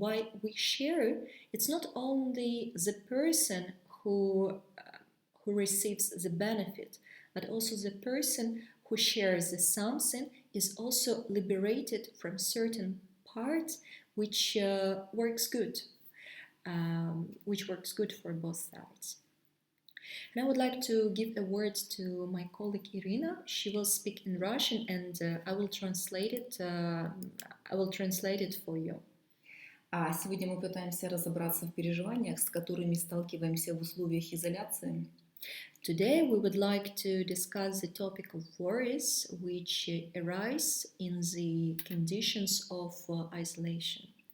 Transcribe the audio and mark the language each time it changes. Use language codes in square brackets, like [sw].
[en] Why we share? It's not only the person who receives the benefit, but also the person who shares the something is also liberated from certain parts which works good, for both sides. And I would like to give a word to my colleague Irina. She will speak in Russian, and I will translate it. For you. [ru] Сегодня мы пытаемся разобраться в переживаниях, с которыми сталкиваемся в условиях изоляции. [en] Today we would like to discuss the topic of worries which arise in the conditions of isolation.